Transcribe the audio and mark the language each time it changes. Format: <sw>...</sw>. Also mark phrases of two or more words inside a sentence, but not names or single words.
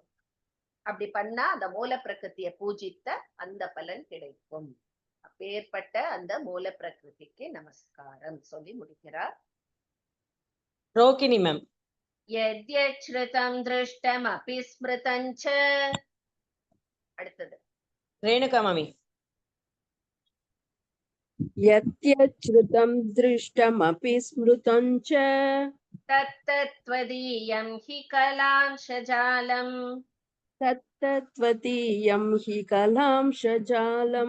<ta>அப்படி பண்ணா அந்த மூல பிரகிருத்திய பூஜித்த அந்த பலன் கிடைக்கும். அப்பேற்பட்ட அந்த மூல பிரகிருதிக்கு நமஸ்காரம் சொல்லி முடிக்கிறார். ரோகிணி மேம்.</ta> <sa>यद्यच्छ्रुतं दृष्टम् अपि स्मृतं च.</sa> <ta>அடுத்தது ரேணுகா மாமி.</ta> <sa>यत्यच्छ्रुतं दृष्टमपि स्मृतं च तत्तत्त्वदीयं हि कलांशजालम् तत्तत्त्वदीयं हि कलांशजालम्</sa>